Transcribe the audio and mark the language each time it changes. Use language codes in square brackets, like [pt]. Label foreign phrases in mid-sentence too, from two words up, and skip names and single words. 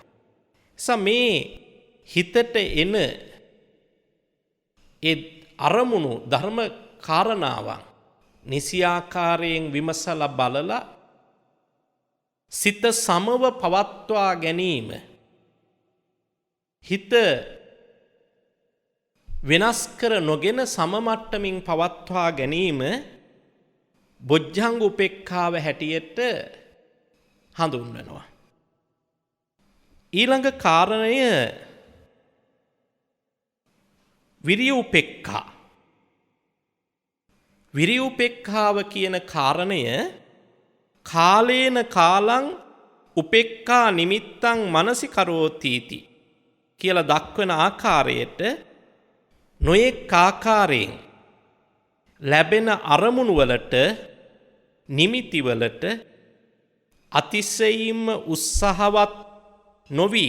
[si] මේ හිතට එන ඒ අරමුණු ධර්ම කාරණාවන් නිසියාකාරයෙන් විමසලා බලලා සිත සමව පවත්වා ගැනීම හිත වෙනස් කර නොගෙන සම මට්ටමින් පවත්වා ගැනීම බොජ්ජංග උපේක්ඛාව හැටියට හඳුන්වනවා. ඊළඟ කාරණය විරිය උපේක්ඛා. විරිය උපේක්ඛාව කියන කාරණය [pi] කාලේන කාලං උපේක්ඛා නිමිත්තං මනසිකරෝතිති [si] කියලා දක්වන ආකාරයට නොයෙක් ආකාරයෙන් ලැබෙන අරමුණු වලට නිමිති වලට අතිශයින්ම උත්සාහවත් නොවී